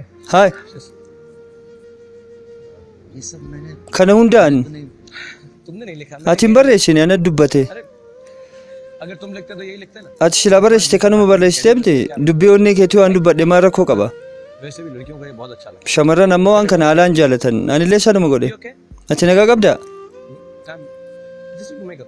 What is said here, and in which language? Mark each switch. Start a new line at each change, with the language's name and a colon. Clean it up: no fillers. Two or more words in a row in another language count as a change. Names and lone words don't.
Hindi: haay, ये सब मैंने
Oromo: kana hundaan
Hindi: नहीं तुमने नहीं लिखा
Oromo: ati hin barreessine ana dubbate.
Hindi: अगर तुम लिखते तो यही लिखते ना
Oromo: Ati silaa barreessite kanuma barreessitee miti dubbii onnee keetii waan dubbadhe maal rakkoo qaba.
Hindi: वैसे भी लड़कियों को ये बहुत अच्छा लगता
Oromo: Shamarran ammoo waan kana haalaan jaalatan anillee sanuma godhe.
Hindi: है ओके
Oromo: Ati nagaa qabdaa?
English: time this will make up